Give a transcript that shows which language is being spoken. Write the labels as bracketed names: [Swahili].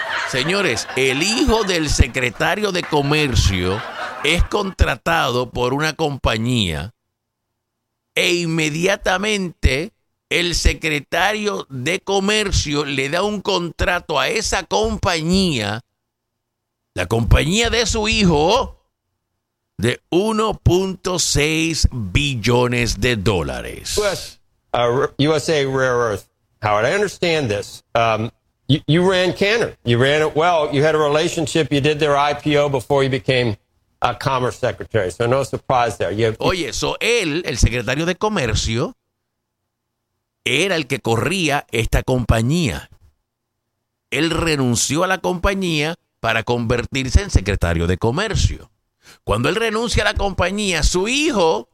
[Spanish] Señores, el hijo del secretario de Comercio es contratado por una compañía e inmediatamente el secretario de Comercio le da un contrato a esa compañía, la compañía de su hijo, de 1.6 billones de dólares. [English] USA Rare Earth. Howard, I understand this. You ran Canner. You ran it well. You had a relationship. You did their IPO before you became a Commerce Secretary. So no surprise there. [Spanish] Oye, so él, el secretario de Comercio, era el que corría esta compañía. Él renunció a la compañía para convertirse en secretario de Comercio. Cuando él renuncia a la compañía, su hijo...